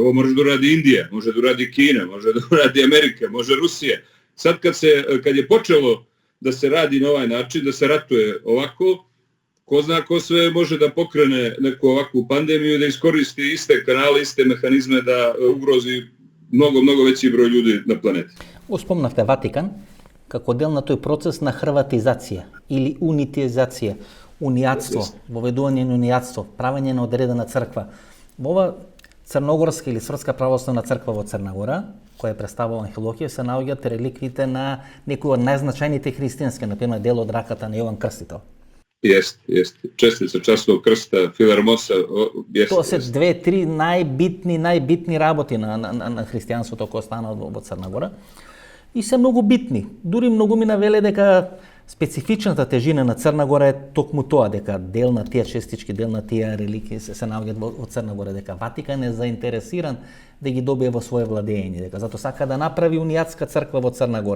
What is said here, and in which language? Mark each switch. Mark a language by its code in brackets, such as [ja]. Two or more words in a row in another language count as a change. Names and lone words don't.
[sr] Ovo može da uradi Indija, može da uradi Kina, može da uradi Amerika, može Rusija. Sad kad je počelo da se radi na ovaj način, da se ratuje ovako, ko zna ko sve može da pokrene neku ovakvu pandemiju i da iskoristi iste kanale, iste mehanizme da ugrozi mnogo veći broj ljudi на планети. [mk] Спомнавте Ватикан како дел на тој процес на хрватизација или унитизација, унијатство, воведување на унијатство, правење на одредена црква. Во ова Црногорска или Српска православна црква во Црна Гора, која представува Анхелокија, се наоѓаат реликвиите на некои од најзначајните христијански, например дел од раката на Јован Крстител. [sr] Jeste. Čestica časnog krsta, Filarmosa, jeste. [mk] Тоа се 2-3 најбитни работи на христијанството кој стана во Црна Гора. И се многу битни. Дури многу ми навеле дека специфичната тежина на Црна Гора е токму тоа, дека дел на тие честички, дел на тие реликии се наоѓаат во Црна Гора, дека Ватикан е заинтересиран да ги добие во свое владење, дека затоа сака да направи унијатска црква во Црна Гора.